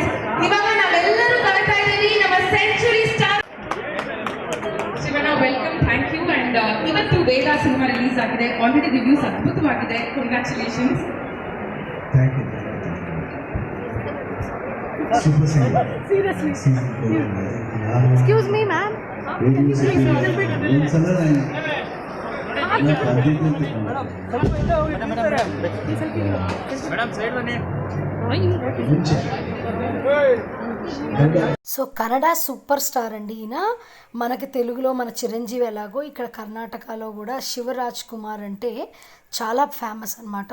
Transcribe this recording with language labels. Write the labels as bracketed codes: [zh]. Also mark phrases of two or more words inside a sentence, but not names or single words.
[kn] ಇವಾಗ ನಾವೆಲ್ಲರೂ ಕಾಯ್ತಾ ಇದ್ದೀವಿ ನಮ್ಮ ಸೆಂಚುರಿ ಸ್ಟಾರ್ ಶಿವಣ್ಣ. [en] welcome, thank you. [kn] ಅಂಡ್ ಇವತ್ತು ವೇದ ಸಿನಿಮಾ ರಿಲೀಸ್ ಆಗಿದೆ. [en] already reviews [kn] ಅದ್ಭುತವಾಗಿದೆ. ಕಂಗ್ರ್ಯಾಚುಲೇಷನ್ಸ್. [en] Thank you. Super singer. Seriously. Excuse me ma'am. [te] సో కన్నడ [en] super star [te] అండి ఈయన. మనకి తెలుగులో మన చిరంజీవి ఎలాగో ఇక్కడ కర్ణాటకలో కూడా శివరాజ్ కుమార్ అంటే చాలా ఫేమస్ అనమాట.